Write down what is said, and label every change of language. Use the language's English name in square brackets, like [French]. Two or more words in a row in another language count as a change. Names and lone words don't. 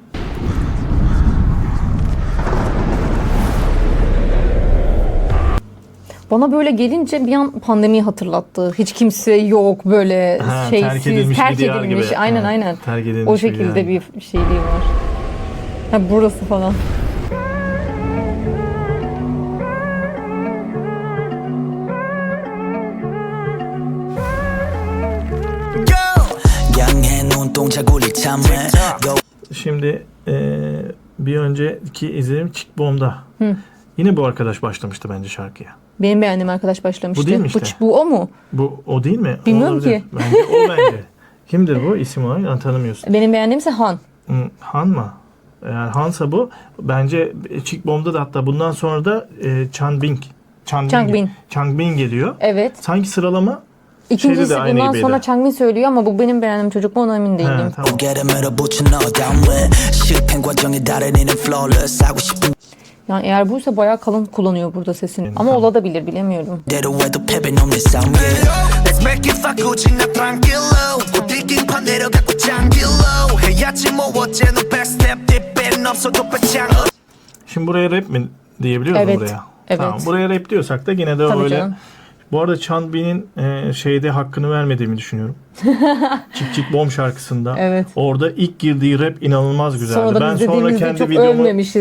[Turkish] Bana böyle gelince bir an pandemiyi hatırlattı. Hiç kimse yok, böyle Terk edilmiş bir diyar edilmiş. gibi. Aynen Ha, aynen. terk edilmiş O bir şekilde yer. bir şeyliği var. Ha, burası falan. [Korean] 양해 눈동자 굴릴 참해 Go [Turkish] Şimdi bir önceki izlenim Chick Bomb'da. Yine bu arkadaş başlamıştı bence şarkıya. Benim beğendiğim arkadaş başlamıştı. Bu değil mi işte? Bu o mu? Bu o değil mi? Bilmiyorum Olabilir. ki. Bence o bence. Kimdir bu? İsim olarak tanımıyorsun. Benim beğendiğimse Han. Han mı? Eğer Hansa bu. Bence Chick Bomb'da da, hatta bundan sonra da Changbin geliyor. Evet. Sanki sıralama İkincisi de aynı bundan gibiydi. sonra Changmin söylüyor ama bu benim beğendiğim çocuk mu, ona emin değilim. He, tamam. [Korean] 고개를 밀어붙여 너 [English] down with [Korean] 실패 과정에 달인이는 flawless 하고 싶은 [Turkish] Yani eğer buysa bayağı kalın kullanıyor burada sesini. Ama tamam. olabilir, bilemiyorum. [Korean] 대로 해도 패배는 없는 싸움 [English] yeah. Let's make it fuck [Korean] 우지나 tranquilo 고딜긴 내려 갖고 장길로 해야지 뭐 어째 너 backstep 뒷배는 없어도 배짱 [Turkish] Şimdi buraya rap mi diyebiliyoruz Evet, buraya? evet. Tamam, buraya rap diyorsak da yine de Tabii öyle. canım. Bu arada Changbin'in şeyde hakkını vermediğimi düşünüyorum. Chick Bomb şarkısında. Evet. Orada ilk girdiği rap inanılmaz güzeldi. Sonradan Ben sonra izlediğimizde çok övmemişiz.